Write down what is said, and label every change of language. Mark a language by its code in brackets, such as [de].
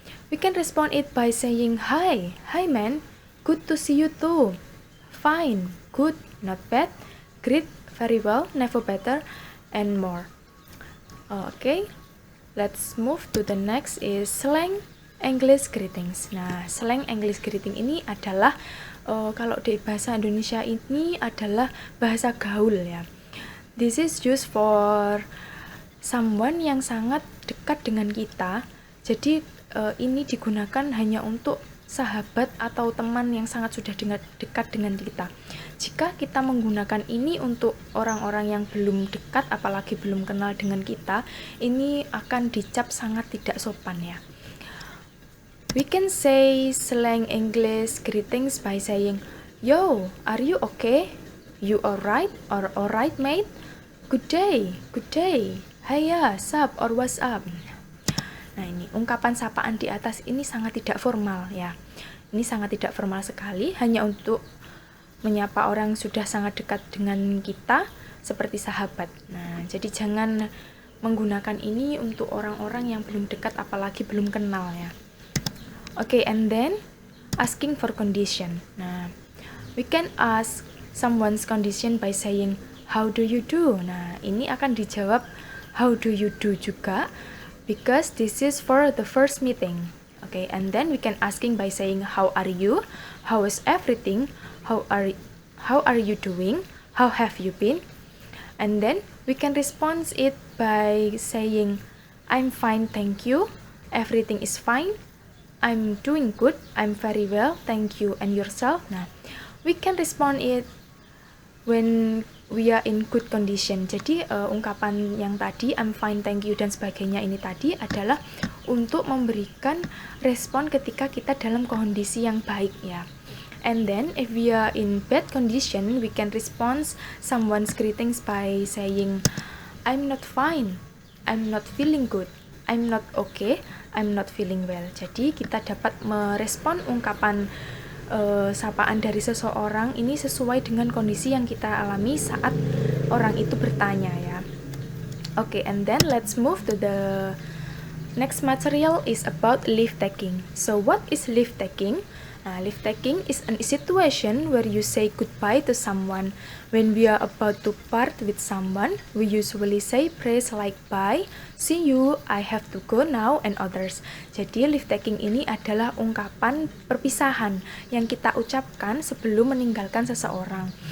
[en] We can respond it by saying, Hi man, good to see you too. Fine, good, not bad, great, very well, never better, and more. Okay, let's move to the next is slang English greetings. [id] Nah, slang English greeting ini adalah kalau di bahasa Indonesia ini adalah bahasa gaul ya. [en] This is used for someone [id] yang sangat dekat dengan kita. Jadi ini digunakan hanya untuk sahabat atau teman yang sangat sudah dekat dengan kita. Jika kita menggunakan ini untuk orang-orang yang belum dekat, apalagi belum kenal dengan kita, ini akan dicap sangat tidak sopan ya. [en] We can say slang English greetings by saying, Yo, are you okay? You alright? Or alright mate? Good day, good day. Hiya, sup or what's up? [id] Nah, ini ungkapan sapaan di atas ini sangat tidak formal ya. Ini sangat tidak formal sekali, hanya untuk menyapa orang yang sudah sangat dekat dengan kita seperti sahabat. Nah, jadi jangan menggunakan ini untuk orang-orang yang belum dekat apalagi belum kenal ya. [en] Okay, and then asking for condition. Nah, we can ask someone's condition by saying, how do you do? [id] Nah, ini akan dijawab [en] how do you do [id] juga, [en] because this is for the first meeting. Okay, and then we can asking by saying, how are you? How is everything? How are you doing? How have you been? And then we can respond it by saying, I'm fine, thank you. Everything is fine. I'm doing good, I'm very well, thank you, and yourself. Nah, we can respond it when we are in good condition. [id] Jadi ungkapan yang tadi [en] I'm fine, thank you [id] dan sebagainya ini tadi adalah untuk memberikan respon ketika kita dalam kondisi yang baik ya. [en] And then if we are in bad condition, we can respond someone's greetings by saying I'm not fine, I'm not feeling good, I'm not okay, I'm not feeling well. [id] Jadi kita dapat merespon ungkapan sapaan dari seseorang ini sesuai dengan kondisi yang kita alami saat orang itu bertanya ya. [en] Okay, and then let's move to the next material is about leave taking. So what is leave taking? Leave taking is a situation where you say goodbye to someone. When we are about to part with someone, we usually say praise like bye, see you, I have to go now, and others. [id] Jadi leave taking ini adalah ungkapan perpisahan yang kita ucapkan sebelum meninggalkan seseorang.